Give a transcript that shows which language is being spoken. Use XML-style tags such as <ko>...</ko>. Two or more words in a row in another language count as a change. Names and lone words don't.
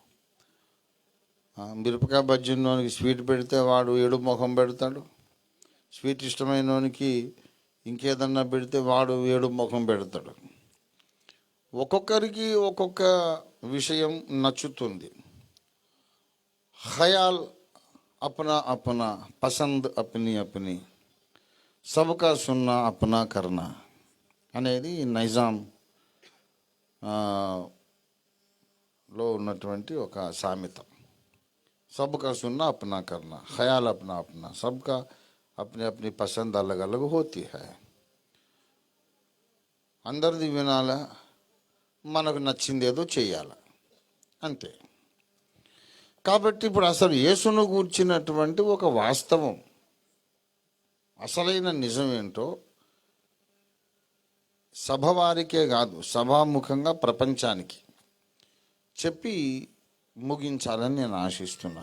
<te>మిరపకాయ బజ్జీలోనికి స్వీట్ పెడితే వాడు ఏడు ముఖం పెడతాడు, స్వీట్ ఇష్టమైనోనికి ఇంకేదన్నా పెడితే వాడు ఏడు ముఖం పెడతాడు. ఒక్కొక్కరికి ఒక్కొక్క విషయం నచ్చుతుంది.</te> <hi>ख्याल अपना अपना, पसंद अपनी अपनी, सबका सुनना अपना करना</hi> <te>అనేది నైజాం లో ఉన్నటువంటి ఒక సామెత.</te> <hi>सबका सुनना अपना करना, ख्याल अपना अपना, सबका अपनी अपनी पसंद अलग अलग होती है.</hi> <te>అందరిది వినాలా, మనకు నచ్చింది ఏదో చేయాలి, అంతే. కాబట్టి ఇప్పుడు అసలు యేసును గూర్చినటువంటి ఒక వాస్తవం, అసలైన నిజం ఏంటో సభ వారికే కాదు, సభాముఖంగా ప్రపంచానికి చెప్పి ముగించాలని నేను ఆశిస్తున్నాను.</te>